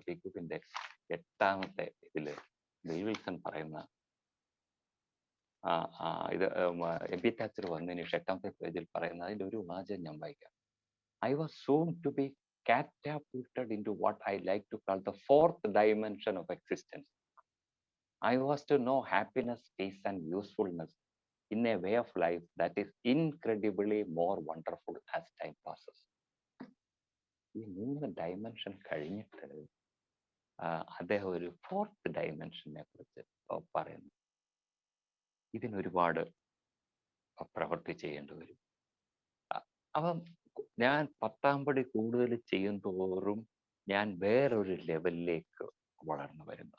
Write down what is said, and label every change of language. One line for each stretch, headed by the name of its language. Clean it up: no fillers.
Malayalam: Big ബുക്കിന്റെ 8ാമത്തെ ഇതില് bill Wilson പറയുന്ന ഇത് എബി താച്ചർ വന്നതിന് 8ാമത്തെ പേജിൽ പറയുന്ന അതിന്റെ ഒരു വാചകം ഞാൻ വായിക്കാം.
English: I was soon to be catapulted into what I like to call the 4th dimension of existence. I was to know happiness, peace and usefulness in a way of life that is incredibly more wonderful as time passes.
Malayalam: ഈ 3 dimension കഴിഞ്ഞിട്ട് അദ്ദേഹം ഒരു 4th ഡയമെൻഷനെ കുറിച്ച് പറയുന്നു. ഇതിനൊരുപാട് പ്രവൃത്തി ചെയ്യേണ്ടി വരും. അപ്പം ഞാൻ 10ാം പടി കൂടുതൽ ചെയ്യും തോറും ഞാൻ വേറൊരു ലെവലിലേക്ക് വളർന്നു വരുന്നു.